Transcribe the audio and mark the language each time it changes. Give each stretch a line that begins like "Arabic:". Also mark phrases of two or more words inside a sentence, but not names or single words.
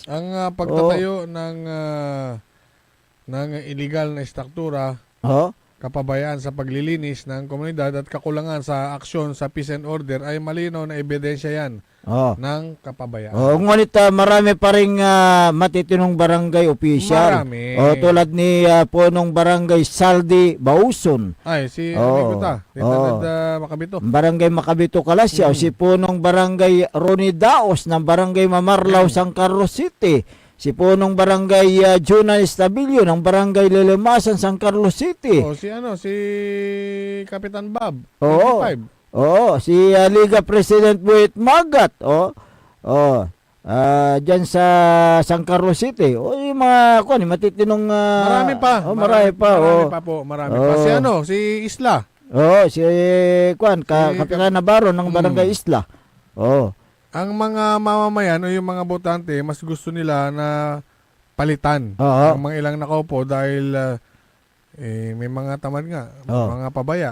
Filipino: Ang pagtatayo ng illegal na struktura, kapabayaan sa paglilinis ng komunidad at kakulangan sa aksyon sa
English: peace and order
Filipino: ay malinaw na ebidensya yan ng kapabayaan. Ngunit marami pa ring matitinong barangay official. Marami. Tulad ni punong barangay Saldi Bauson. Ay, si amigo ta. Makabito. Barangay Makabito Kalasyaw. Si punong barangay Roni Daos ng barangay Mamarlaw, San Carlos City. Si punong barangay Junal Estabilio ng barangay Lilemasan, San Carlos City. Si Kapitan Bob. Si Liga President Buit Magat. Diyan sa San Carlos City. Yung mga matitinong marami pa. Marami pa. Marami pa. Si Isla. Si Kapitan Navarro ng barangay Isla. Ang mga mamamayan o yung mga botante, mas gusto nila na palitan ang mga ilang nakaupo dahil may mga tamad nga, mga pabaya.